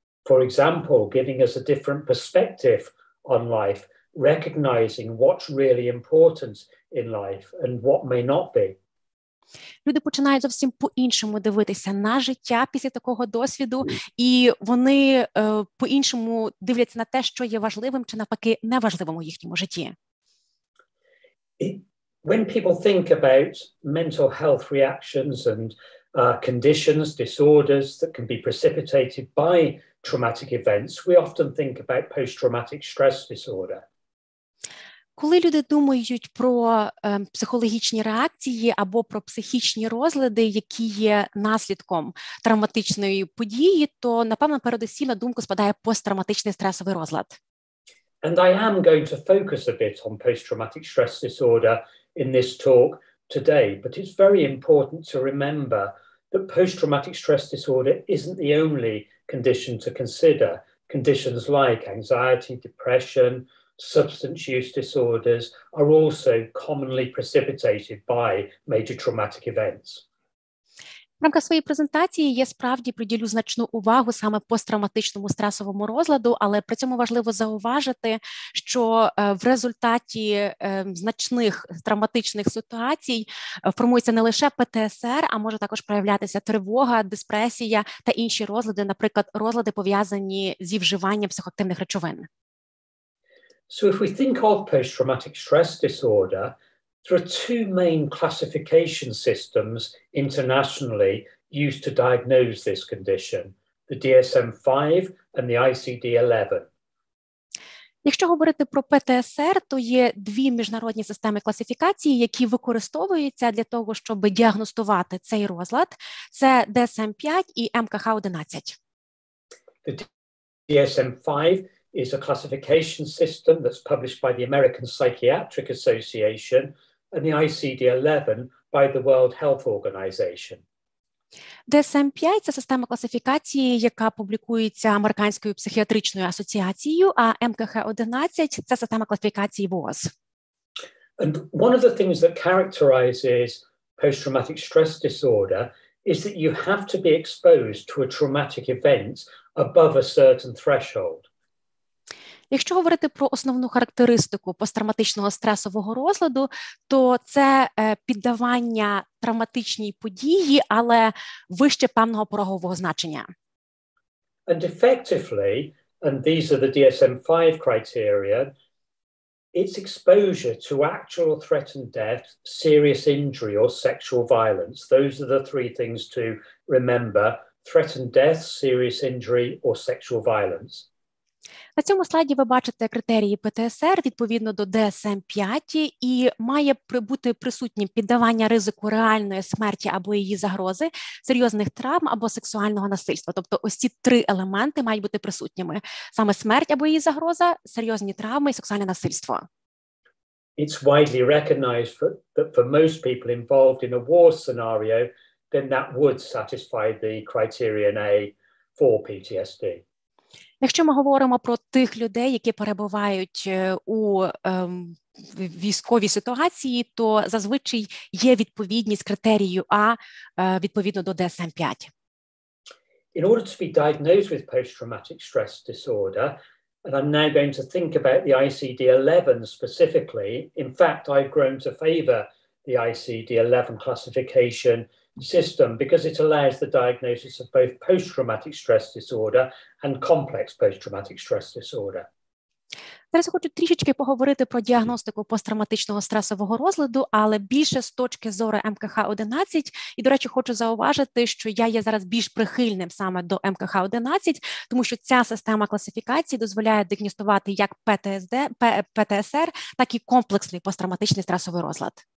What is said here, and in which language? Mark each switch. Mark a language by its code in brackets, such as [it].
[en] For example, giving us a different perspective on life, recognizing what's really important in life and what may not be. [uk] Люди починають зовсім по-іншому дивитися на життя після такого досвіду, і вони по-іншому дивляться на те, що є важливим чи навпаки неважливим у їхньому житті. [en] When people think about mental health reactions and conditions, disorders that can be precipitated by traumatic events, we often think about post-traumatic stress disorder. [uk] Коли люди думають про психологічні реакції або про психічні розлади, які є наслідком травматичної події, то, напевно, передусім на думку спадає посттравматичний стресовий розлад. [en] And I am going to focus a bit on post-traumatic stress disorder in this talk today, but it's very important to remember that post-traumatic stress disorder isn't the only condition to consider. Conditions like anxiety, depression, substance use disorders are also commonly precipitated by major traumatic events. [uk] В рамках своєї презентації я справді приділю значну увагу саме посттравматичному стресовому розладу, але при цьому важливо зауважити, що в результаті значних травматичних ситуацій формується не лише ПТСР, а може також проявлятися тривога, депресія та інші розлади, наприклад, розлади, пов'язані зі вживанням психоактивних речовин. [en] So if we think of post-traumatic stress disorder, there are two main classification systems internationally used to diagnose this condition, the Dsm-5 and the ICD-11. [uk] Якщо говорити про ПТСР, то є дві міжнародні системи класифікації, які використовуються для того, щоб діагностувати цей розлад. Це Dsm-5 і МКХ-11. [en] The Dsm-5 is a classification system that's published by the American Psychiatric Association and the ICD-11 by the World Health Organization. [uk] Dsm-5 – це система класифікації, яка публікується Американською психіатричною асоціацією, а МКХ-11 – це система класифікації ВООЗ. [en] And one of the things that characterizes post-traumatic stress disorder is that you have to be exposed to a traumatic event above a certain threshold. [uk] Якщо говорити про основну характеристику посттравматичного стресового розладу, то це піддавання травматичній події, але вище певного порогового значення. [en] And effectively, and these are the Dsm-5 criteria, it's exposure to actual threatened death, serious injury or sexual violence. Those are the three things to remember: threatened death, serious injury or sexual violence. [uk] На цьому слайді ви бачите критерії ПТСР відповідно до Dsm-5 і має бути присутнім піддавання ризику реальної смерті або її загрози, серйозних травм або сексуального насильства. Тобто ось ці три елементи мають бути присутніми. Саме смерть або її загроза, серйозні травми і сексуальне насильство. [en] It's widely recognized that for most people involved in a war scenario, then that would satisfy the criterion A for PTSD. [uk] Якщо ми говоримо про тих людей, які перебувають у військовій ситуації, то зазвичай є відповідність критерію А відповідно до Dsm-5. [en] In order to be diagnosed with post-traumatic stress disorder, and I'm now going to think about the ICD-11 specifically. In fact, I've grown to favor the ICD-11 classification system because it allows the diagnosis of both post-traumatic stress disorder and complex post-traumatic stress disorder. [uk] Зараз я хочу трішечки поговорити про діагностику посттравматичного стресового розладу, але більше з точки зору МКХ-11. І, до речі, хочу зауважити, що я є зараз більш прихильним саме до МКХ-11, тому що ця система класифікації дозволяє діагностувати як ПТСР, так і комплексний посттравматичний стресовий розлад.